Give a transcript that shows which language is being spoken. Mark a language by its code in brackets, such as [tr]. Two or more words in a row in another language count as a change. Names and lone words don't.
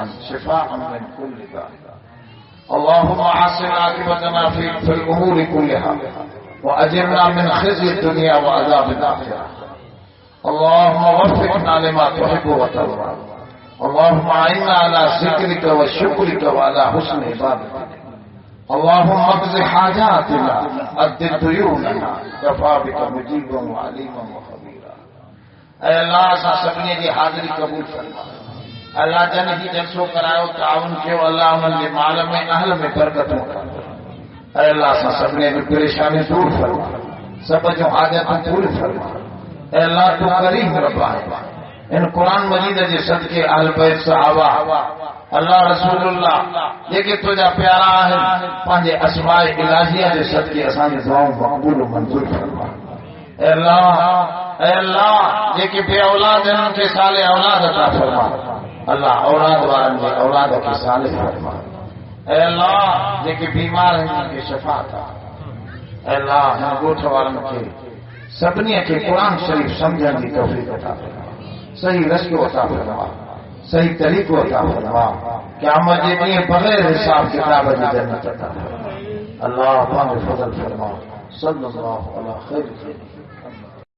[ar] شفاء من كل داء اللهم عاصم عاقبتنا في الامور كلها واجرنا من خزي الدنيا وعذاب الاخره اللهم وفقنا لما تحب وترضى اللهم اعنا على ذكرك وشكرك وعلى حسن عبادتك اللهم اقض حاجاتنا اد ديوننا كفى بك مجيبا وعليما وخبيرا [sd] اے اللہ اسا سبني جي حاضري قبول فرما اللہ جن جي جلسو کرايو تعاون کيو اللہ ان جي مال ۾ اهل ۾ برکت وٺا اے اللہ اسا سبني جي پريشاني دور فرما سب جو حاجتون پوري فرما [ur] اے اللہ تو کریم رب ہے ان قرآن مجید کے صدقے اہل بیت صحابہ اللہ رسول اللہ [sd] जेके तुझा प्यारा आहिनि पंहिंजे असमाए इलाहिया जे सदके असांजी दुआऊं मक़बूल मंज़ूर फरमा ऐ अल्लाह जेके बे औलाद आहिनि खे साले औलाद अता फरमा अल्लाह औलाद वारनि जे औलाद खे साले फरमा ऐ अल्लाह जेके बीमार आहिनि उन्हनि खे शफ़ा अता ऐ अल्लाह हिन ॻोठ वारनि खे सभिनी खे क़ुरान शरीफ़ समझण जी तौफ़ीक़ अता फरमा सही रस्तो अता फरमा सही तरीक़ो अता फरमा क़यामत जे ॾींहुं बग़ैर हिसाब किताब जी जन्नत अता फरमा अल्लाह पंहिंजो फज़ल फरमा [ar] صلى الله على خير